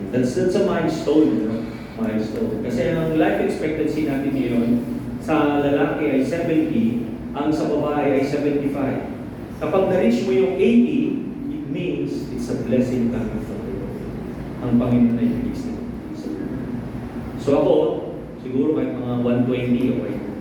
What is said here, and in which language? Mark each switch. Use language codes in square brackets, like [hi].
[en] That's a milestone, milestone. [tl] Kasi ang life expectancy natin ngayon, sa lalaki ay 70, ang sa babae ay 75. Kapag na-reach mo yung [en] 80, it means it's a blessing coming from the Lord. [tl] Ang Panginoon ay release. So ako, siguro kahit mga 120, okay.